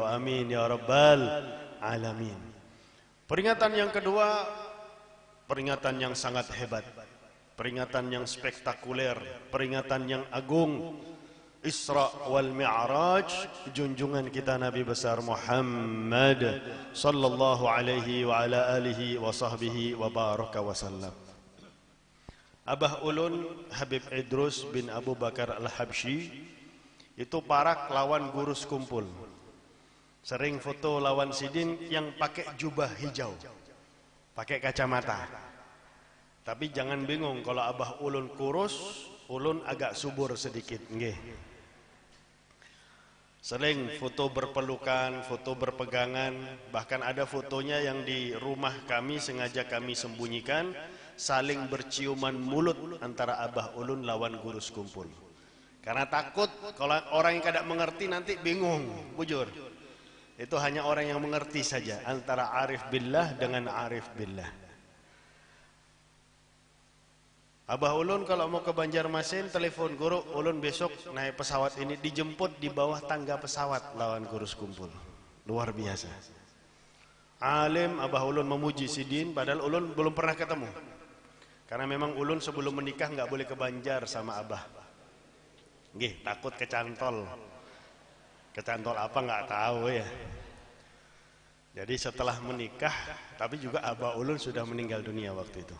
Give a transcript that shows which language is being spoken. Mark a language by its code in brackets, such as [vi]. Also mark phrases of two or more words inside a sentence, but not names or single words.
[ar] آمين يا رب العالمين. [id] Peringatan yang kedua, peringatan yang sangat hebat, peringatan yang spektakuler, peringatan yang agung, Isra wal Mi'raj, junjungan kita Nabi besar Muhammad [ar] صلى الله عليه وعلى آله وصحبه وبارك وسلم. [bjn] Abah Ulun Habib Idrus bin Abu Bakar Al-Habsyi itu parak lawan guru sekumpul. Sering foto lawan sidin yang pakai jubah hijau, pakai kacamata. [id] Tapi jangan bingung kalau Abah Ulun kurus, Ulun agak subur sedikit, nggih. [bjn] Sering foto berpelukan, foto berpegangan, bahkan ada fotonya yang di rumah kami sengaja kami sembunyikan, saling berciuman mulut antara Abah Ulun lawan guru sekumpul. Karena takut kalau orang yang kada mengerti nanti bingung, bujur. [id] Itu hanya orang yang mengerti saja, antara arif billah dengan arif billah. [bjn] Abah Ulun kalau mau ke Banjarmasin telepon guru, Ulun besok naik pesawat ini, dijemput di bawah tangga pesawat lawan guru sekumpul. [id] Luar biasa. [bjn] Alim Abah Ulun memuji sidin, padahal Ulun belum pernah ketemu. [id] Karena memang Ulun sebelum menikah nggak boleh ke Banjar sama Abah. Nggih, takut kecantol. Kecantol apa nggak tahu ya. Jadi setelah menikah, tapi juga Abah Ulun sudah meninggal dunia waktu itu.